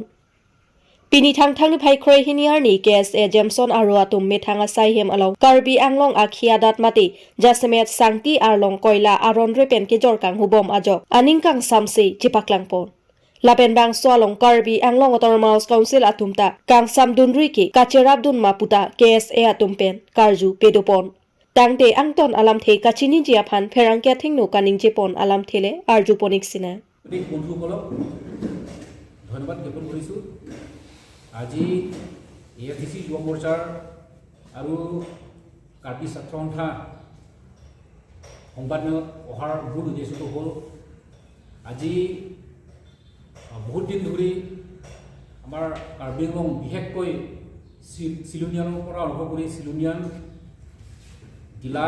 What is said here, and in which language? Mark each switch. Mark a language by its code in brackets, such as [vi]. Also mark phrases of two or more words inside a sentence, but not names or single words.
[mjw] Pini thang ni phaikroi hiniar ni KSA Jameson aro atum methanga saihem along Karbi Anglong akhiadat mati jasmet Sangti Arlong koila aron repen kejor kang hubom ajo aning kang samsi chipaklangpon. Lapen bang swalong Karbi Anglong Autonomous Council atumta kang samdunri ki kacherabdun maputa KSA atumpen karju pedopon. Tangte angton alam the kachini jiaphan ferangkia thingno kaning jepon alam thele arjuponik sina [as] বন্ধুসকলক ধন্যবাদ জ্ঞাপন কৰিছোঁ আজি এএফডিসি যুৱ মৰ্চাৰ আৰু কাৰ্বি ছাত্ৰ সন্থা সংবাদমেলত অহাৰ মূল উদ্দেশ্যটো হ'ল আজি বহুত দিন ধৰি আমাৰ কাৰ্বি আংলং বিশেষকৈ চিলুনিয়ানৰ পৰা আৰম্ভ কৰি চিলুনিয়ান গিলাই